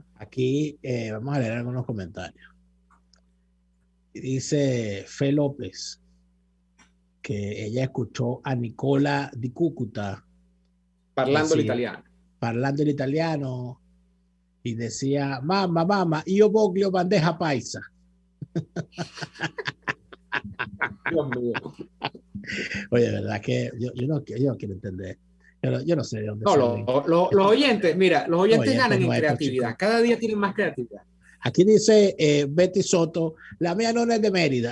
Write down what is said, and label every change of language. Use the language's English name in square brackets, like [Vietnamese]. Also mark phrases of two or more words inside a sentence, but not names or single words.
[Spanish] Aquí vamos a leer algunos comentarios. Dice Fe López que ella escuchó a Nicola di Cúcuta parlando el italiano, y decía, mamá, [Italian] io voglio bandeja paisa. [Spanish] Dios mío. Oye, verdad que yo no quiero entender. Yo no sé de dónde salen. Los oyentes, mira, los oyentes ganan en creatividad. Chicos. Cada día tienen más creatividad. Aquí dice Betty Soto, la mía no es de Mérida.